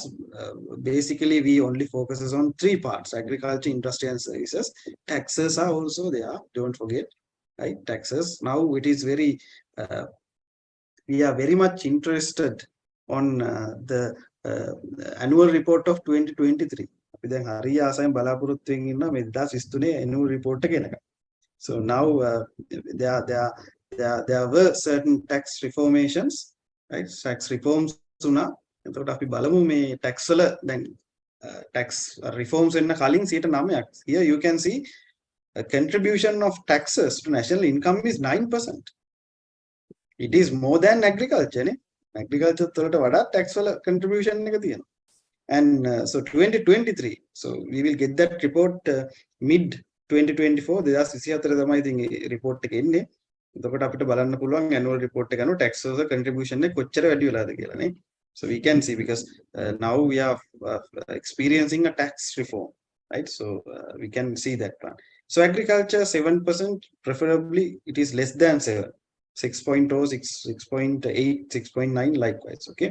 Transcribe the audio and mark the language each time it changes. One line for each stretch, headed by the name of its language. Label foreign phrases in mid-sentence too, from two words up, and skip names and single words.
English: Basically, we only focuses on 3 parts: agriculture, industry, and services. Taxes are also there. Don't forget, right? Taxes. Now it is very. We are very much interested on the annual report of 2023.
Sinhala: අපි දැන් හරිය ආසයෙන් බලාපොරොත්තු වෙමින් ඉන්නවා මේ 2023
English: annual report
Sinhala: එක එනකම්.
English: So now there were certain tax reformations, right? Tax reforms
Sinhala: වුණා. එතකොට අපි බලමු මේ tax වල දැන්
English: tax reforms
Sinhala: වෙන්න කලින් 9%.
English: Here you can see a contribution of taxes to national income is 9%. It is more than agriculture නේ.
Sinhala: Agriculture වලට වඩා tax වල contribution එක තියෙනවා.
English: And so 2023, so we will get that report mid 2024.
Sinhala: 2024 තමයි ඉතින් report එක එන්නේ. එතකොට අපිට බලන්න පුළුවන්
English: annual report
Sinhala: එක අනුව tax වල contribution එක කොච්චර වැඩි වෙලාද කියලා නේ.
English: So we can see because now we are experiencing a tax reform, right? So we can see that one. So agriculture 7%, preferably it is less than 7, 6.0, 6.8, 6.9 likewise, okay?